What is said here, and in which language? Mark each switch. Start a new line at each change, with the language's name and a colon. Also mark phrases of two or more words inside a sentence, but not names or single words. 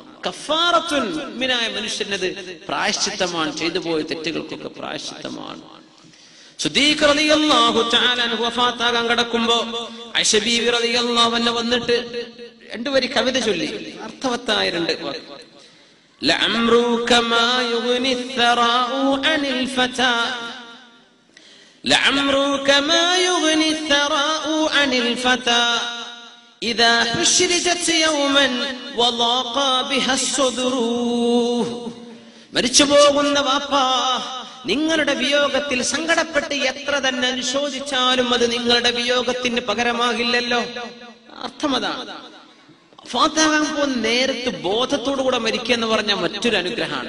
Malayalam: കഫാറത്തുൻ, മുഅ്മിനായ മനുഷ്യനത് പ്രായശ്ചിത്തമാണ്, ചെയ്തു പോയ തെറ്റുകൾക്കൊക്കെ പ്രായശ്ചിത്തമാണ്. സിദ്ദീഖ്
Arabic: رضي الله تعالى عنه
Malayalam: വഫാത്താകാൻ കിടക്കുമ്പോ ആയിഷ ബീവി
Arabic: رضي الله عنها
Malayalam: വന്നിട്ട് രണ്ടുവരി കവിത ചൊല്ലി, അർത്ഥവത്തായ രണ്ട് വാക്ക്.
Arabic: لعمرك ما يغني الثراء عن الفتى لعمرك ما يغني الثراء عن الفتى إذا حشرجت يوما وضاق بها الصدر.
Malayalam: മരിച്ചു പോകുന്ന വാപ്പാ, നിങ്ങളുടെ വിയോഗത്തിൽ സങ്കടപ്പെട്ട് എത്ര തന്നെ അനുശോചിച്ചാലും അത് നിങ്ങളുടെ വിയോഗത്തിന് പകരമാകില്ലല്ലോ. അർത്ഥമതാണ്. വഫാത്താകാൻ പോകുന്ന നേരത്ത് ബോധത്തോടു കൂടെ മരിക്കുക എന്ന് പറഞ്ഞാൽ മറ്റൊരു അനുഗ്രഹമാണ്.